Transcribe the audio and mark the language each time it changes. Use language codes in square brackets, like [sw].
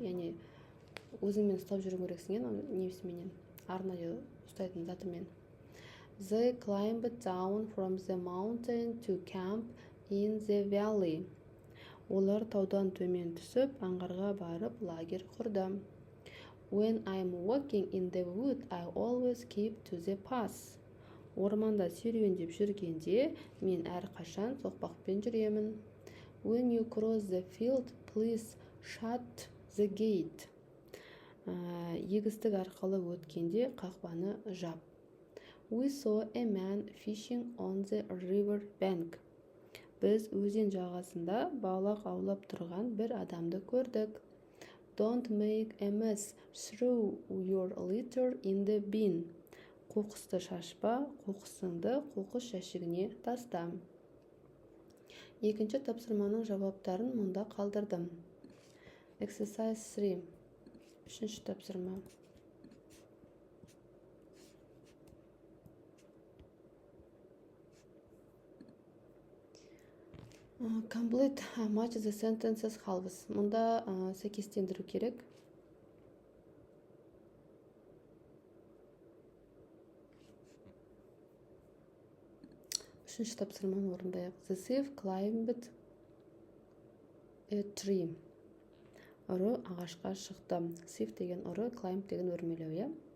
[kk] Яғни өзіңмен ұстап жүру керексің, несіменен, арнайы ұстайтын затымен. [en] They climbed down from the mountain to camp in the valley. [kk] Олар таудан төмен түсіп, аңғарға барып, лагерь құрды. [en] When I'm walking in the wood, I always keep to the path. [kk] Орманда серуендеп жүргенде, мен әрқашан соқпақпен жүремін. [en] When you cross the field, please shut the gate. [kk] Егістік арқылы өткенде қақпаны жап. [en] We saw a man fishing on the river bank. [kk] Біз өзен жағасында балық аулап тұрған бір адамды көрдік. [en] Don't make a mess, throw your litter in the bin. [kk] Қоқысты шашпа, қоқысыңды қоқыс жәшігіне таста. Екінші тапсырманың жауаптарын мұнда қалдырдым. [en] Exercise 3. [kk] Үшінші тапсырма. [en] Complete match the sentences halves. [kk] Мұнда сәйкестендіру керек. Үшінші тапсырманы орындайық. [en] The thief climbed a tree. [kk] Ұры ағашқа шықты. Thief деген ұры, climb деген өрмелеу.